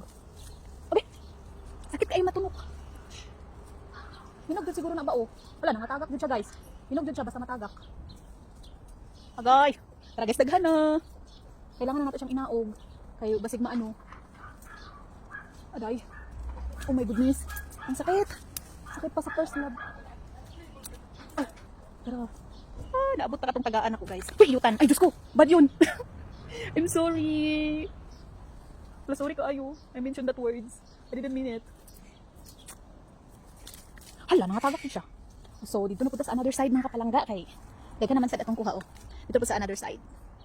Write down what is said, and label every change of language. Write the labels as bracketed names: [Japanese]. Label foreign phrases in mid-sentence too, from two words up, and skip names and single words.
[Cebuano] Abi. Sakit kay matunok. Hinog jud siguro na ba oh. Wala na matagak jud siya guys. Hinog jud siya basta matagak. Agay. Tara guys, daghan na. Kailangan na nato siyang inaog kay basig maano. Aday. [English] Oh my goodness. [Cebuano] Ang sakit. Sakit pa sa [English] first love. [Cebuano] Ay. Tara. Ah, naabot na katong tagaan ako guys. Uy, iyutan. Ay, Diyos ko. Bad yun. [English] I'm sorry. [Cebuano] Wala, sorry ko ayo. [English] I mentioned that words. I didn't mean it. [Cebuano] Hala, nakatagak din siya. So, dito na po sa [English] another side [Cebuano] mga kapalangga kay. Daga naman sa datong kuha oh. [Filipino] Dito po sa [English] another side.